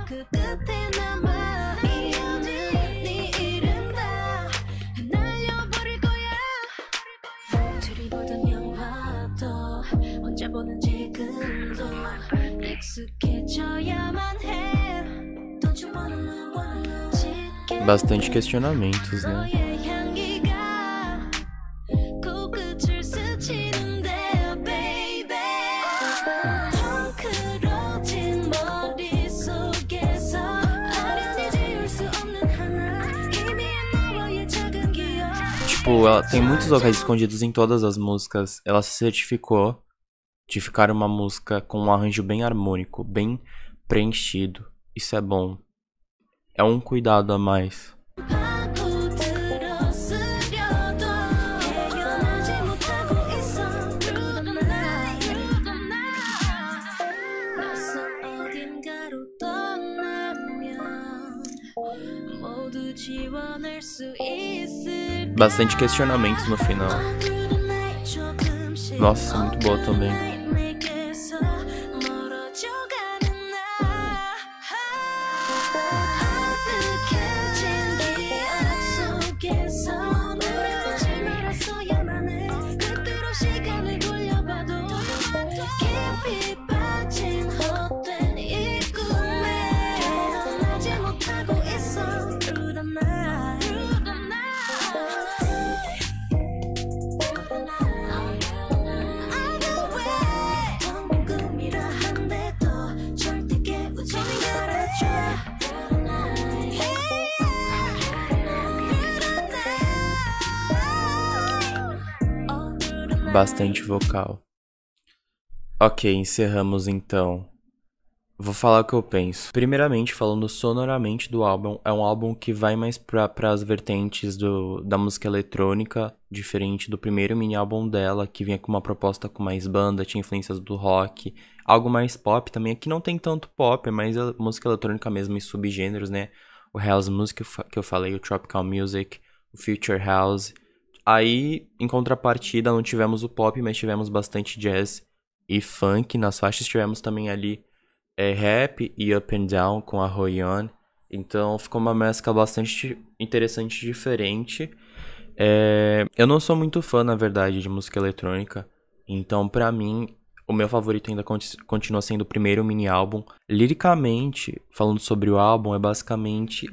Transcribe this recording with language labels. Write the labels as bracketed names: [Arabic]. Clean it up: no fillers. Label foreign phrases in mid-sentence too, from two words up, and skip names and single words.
[Korean] 그 끝에 남아 있는 네 이름 다 날려버릴 거야 둘이 보던 영화 찾아보는 지금도 익숙해져야만 해. [English] Don't you wanna know? [Portuguese] Bastante questionamentos, né? [Korean] 너의 향기가 코끝을 스치는데, baby. 덩그러진 머릿속에서 아련히 지울 수 없는 하나 희미한 너와의 작은 기억. [Portuguese] Tipo, ela tem muitos vocais escondidos em todas as músicas. Ela se certificou de ficar uma música com um arranjo bem harmônico, bem preenchido. Isso é bom. É um cuidado a mais. [Korean] 파고들었으려도 헤어나지 못하고 있어 [English] through the night. [Korean] 낯선 어딘가로 떠나면 모두 지워낼 수 있을까? [Portuguese] Bastante questionamentos no final. [English] Through the night 조금씩 [Portuguese] Nossa, muito boa também. [Korean] 내게서 멀어져가는 나. 아득해진 기억 속에서 노래하지 말았어야만 해. 그대로 시간을 돌려봐도 깊이 빠진 헛된 이 꿈에 깨어나지 못하고 있어 [English] through the night. Through the night. [Korean] 텅빈 꿈이라 한데도 절대 깨우지 말아줘. [Portuguese] Bastante vocal. Ok, encerramos então. Vou falar o que eu penso. Primeiramente, falando sonoramente do álbum, é um álbum que vai mais para as vertentes da música eletrônica, diferente do primeiro mini álbum dela, que vinha com uma proposta com mais banda, tinha influências do rock, algo mais pop também. Aqui não tem tanto pop, é mais a música eletrônica mesmo e subgêneros, né? O [English] house music [Portuguese] que eu falei, o [English] tropical music, [Portuguese] o [English] future house. [Portuguese] Aí, em contrapartida, não tivemos o pop, mas tivemos bastante jazz e funk. Nas faixas tivemos também ali rap e [English] up and down [Portuguese] com a Royan. Então ficou uma mescla bastante interessante e diferente. Eu não sou muito fã, na verdade, de música eletrônica. Então, pra mim, o meu favorito ainda continua sendo o primeiro mini álbum. Liricamente, falando sobre o álbum, é basicamente...